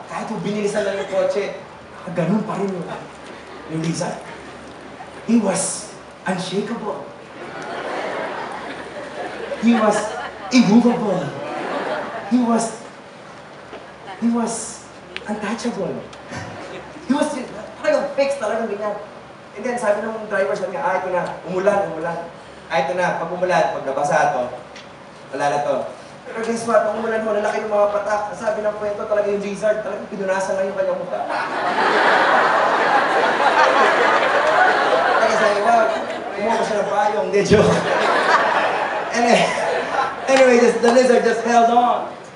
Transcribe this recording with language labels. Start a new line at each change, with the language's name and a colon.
Filipino: Kahit binilisan lang yung kotse, ganun pa rin yung lizard.
English: He was unshakable. He was immovable. He was untouchable. He was talagang fixed,
Filipino: talagang ganyan.
English: And then
Filipino: sabi ng driver sa niya, ito na, umulan. Ito na, pag umulan, pag nabasa ito, wala na to. Pero
English: guess what,
Filipino: pag umulan mo, lalaki yung mga patak. Sabi ng kwento, talaga yung lizard, talagang pinunasan lang yung kanyang mukha. Kaya sabi, wow, kumuha ko siya ng payong, hindi, joke.
English: Anyway, the lizard just held on.